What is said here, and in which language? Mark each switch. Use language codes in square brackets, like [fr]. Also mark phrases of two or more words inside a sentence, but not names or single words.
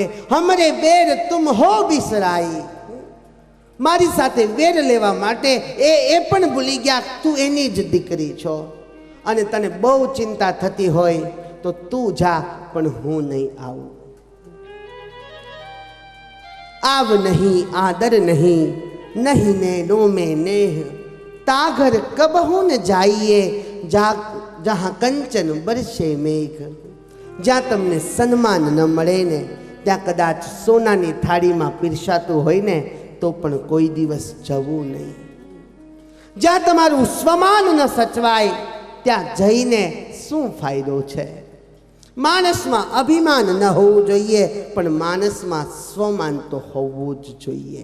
[hi] हमरे बेर तुम हो बिसराई, [gu] મારી સાથે વેર લેવા માટે એ પણ ભૂલી ગયા તું એની જ દીકરી છો, અને તને બહુ ચિંતા થતી હોય તો તું જા, પણ હું નહીં આવું. [hi] आव नहीं आदर नहीं, नहीं ने नो में नेह, ताघर कबहू न जाइए जहाँ कंचन बरसे मेघ. [gu] જ્યાં તમને સન્માન ન મળે ને ત્યાં કદાચ સોનાની થાળીમાં પીરસાતું હોય ને તો પણ કોઈ દિવસ જવું નહીં. જ્યાં તમારું સ્વમાન ન સચવાય ત્યાં જઈને શું ફાયદો છે? માણસમાં અભિમાન ન હોવું જોઈએ, પણ માણસમાં સ્વમાન તો હોવું જ જોઈએ.